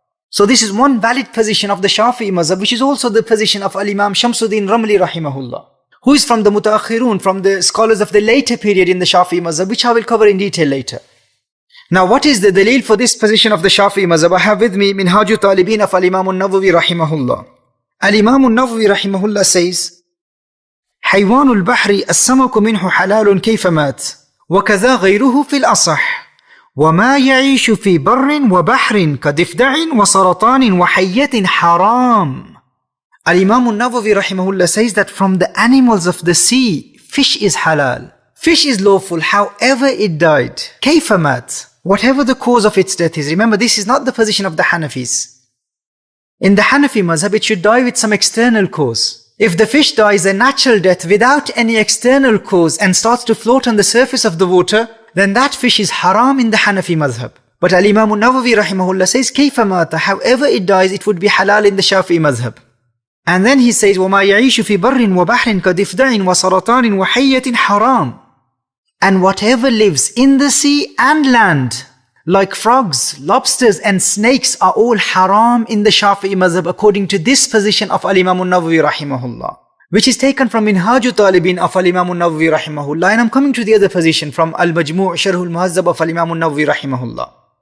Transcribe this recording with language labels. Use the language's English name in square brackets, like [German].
[English] So this is one valid position of the Shafi'i mazhab, which is also the position of Al-Imam Shamsuddin Ramli rahimahullah, who is from the Mutaakhirun, from the scholars of the later period in the Shafi'i mazhab, which I will cover in detail later. Now, what is the dalil for this position of the Shafi'i mazhab? I have with me Minhajul Talibin of Al-Imam al-Nawawi rahimahullah. Al-Imam al-Nawawi rahimahullah says, [Arabic] حيوان البحر السمك منه حلال كيف مات وكذا غيره في الأصح وما يعيش في بر وبحر كضفدع وسرطان وحية حرام. [English] Al-Imam al-Nawawi rahimahullah says that from the animals of the sea, fish is halal. Fish is lawful, however it died. [Arabic] كيف مات, [English] whatever the cause of its death is. Remember, this is not the position of the Hanafis. In the Hanafi madhhab, it should die with some external cause. If the fish dies a natural death without any external cause and starts to float on the surface of the water, then that fish is haram in the Hanafi madhhab. But Al-Imam al-Nawawi rahimahullah says, [Arabic] كَيْفَ مَاتَ, [English] however it dies, it would be halal in the Shafi'i madhhab. And then he says, [Arabic] وَمَا يَعِيشُ فِي بَرٍّ وَبَحْرٍ كَدِفْدَعٍ وَسَرَطَانٍ وَحَيَّةٍ حَرَامٍ. [English] And whatever lives in the sea and land, like frogs, lobsters and snakes, are all haram in the Shafi'i madhhab according to this position of Al-Imam al-Nawawi rahimahullah, which is taken from Minhaju Talibin of Al-Imam al-Nawawi rahimahullah. And I'm coming to the other position from Al-Majmu' Sharh al-Muhazzab of Al-Imam al-Nawawi rahimahullah.